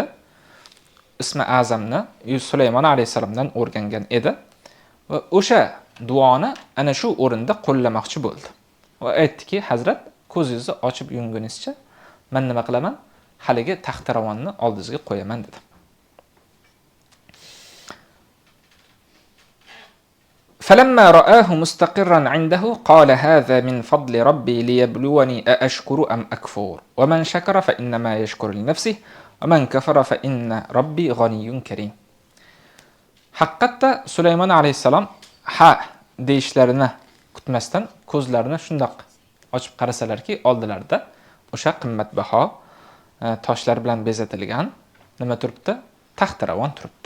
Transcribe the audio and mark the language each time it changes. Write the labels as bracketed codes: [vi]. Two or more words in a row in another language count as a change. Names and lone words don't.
[uz] Ismi azamni Sulaymon alayhisalomdan o'rgangan edi va o'sha duoni ana shu o'rinda qo'llamoqchi bo'ldi. Va aytdiki, Hazrat, ko'zingizni ochib yumgunizcha men nima qilaman? Haligi taxti ravonni oldingizga qo'yaman dedi. [ar] فلما رآه مستقرا عنده قال هذا من فضل ربي ليبلوني أأشكر أم أكفر ومن شكر فإنما يشكر لنفسه ومن كفر فإن ربي غني كريم. [uz] Haqiqatda Sulaymon alayhisalom deyishlarini kutmasdan ko'zlarini shundoq ochib qarasalarki, oldilarida o'sha qimmatbaho toshlar bilan bezatilgan nima turibdi? Taxtiravon turibdi.